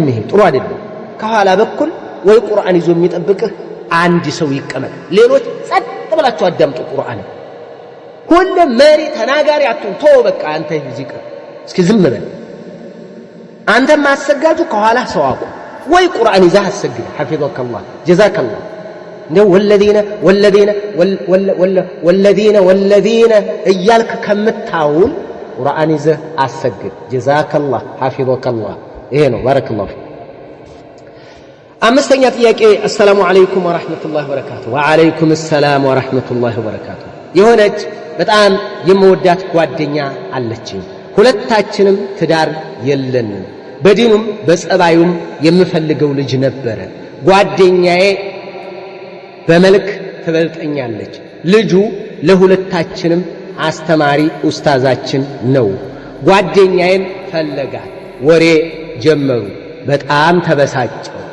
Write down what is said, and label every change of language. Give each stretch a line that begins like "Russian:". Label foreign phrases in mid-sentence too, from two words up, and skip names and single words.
Amharic: ይሄ ጥሩ አይደለም ከኋላ በኩል ወይ ቁርአን ይዞ የሚጠብቅህ አንድ ሰው ይቀመጥ ሌሎች ጸጥ ብላችሁ አዳምጡ ቁርአን ሁሉ መሪ ተናጋሪ አትሁን ተው በቃ አንተ ይዚቀ እስኪ ዝም በል አንተ ማሰጋጁ ከኋላ ሰው አቁ ወይ ቁርአን ይዘህ አሰግድ
Arabic: حفظك الله جزاك الله
Amharic: ነው والذين እያልክ ከምታውል ቁርአን ይዘህ አሰግድ
Arabic: جزاك الله حفظك الله
Amharic: ይሄ ነው
Arabic: بارك الله فيك
Amharic: አምስተኛ ጥያቄ
Arabic: السلام عليكم ورحمة الله وبركاته وعليكم السلام ورحمة الله وبركاته
Amharic: የሆነች በጣም የምወዳት ጓደኛ አለችኝ ሁለታችንም ትዳር የለንም በዲኑም በጸባዩም የምፈልገው ልጅ ነበር ጓደኛዬ በመልክ ትበልጠኛለች ልጁ ለሁለታችንም አስተማሪ ኡስታዛችን ነው ጓደኛዬን ፈለጋት ወሬ ጀመሩ በጣም ተበሳጨው